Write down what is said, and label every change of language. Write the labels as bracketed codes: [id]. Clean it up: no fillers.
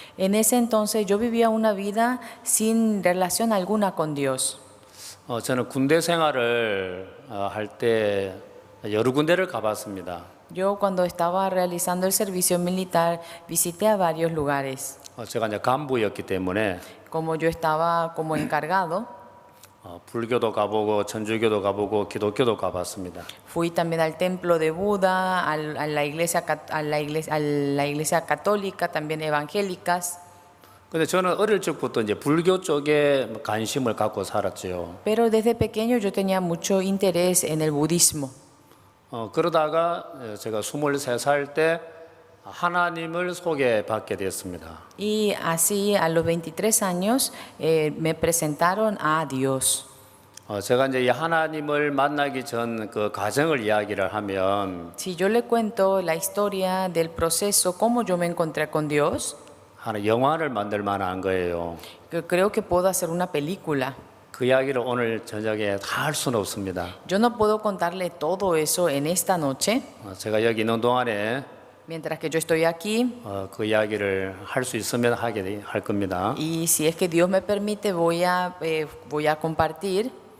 [es] En ese entonces yo vivía una vida sin relación alguna con Dios. [ko] 저는 군대 생활을 할 때 여러 군데를 가봤습니다. [es] Yo cuando estaba realizando el servicio militar visité a varios lugares. [ko] 제가 이제 간부였기 때문에 [es] Como yo estaba como encargado, [ko] 불교도 가보고 천주교도 가보고 기독교도 가봤습니다. [es] fui también al templo de Buda, a la iglesia católica, también evangélicas. [ko] 근데 저는 어릴 적부터 이제 불교 쪽에 관심을 갖고 살았죠. [es] Pero desde pequeño yo tenía mucho interés en el budismo. [ko] 그러다가 제가 23살 때 하나님을 소개받게 됐습니다. [es] Y así a los 23 años me presentaron a Dios. [ko] 제가 이제 이 하나님을 만나기 전 그 과정을 이야기를 하면 [es] Si yo le cuento la historia del proceso, cómo yo me encontré con Dios, [ko] 하나 영화를 만들 만한 거예요. [es] creo que puedo hacer una película. [ko] 그 이야기를 오늘 저녁에 다 할 수는 없습니다. [es] Yo no puedo contarle todo eso en esta noche. [ko] 제가 여기 있는 동안에 [es] Mientras que yo estoy aquí, [ko] 그 이야기를 할 수 있으면 할 겁니다. [es] y si es que Dios me permite, voy a compartir.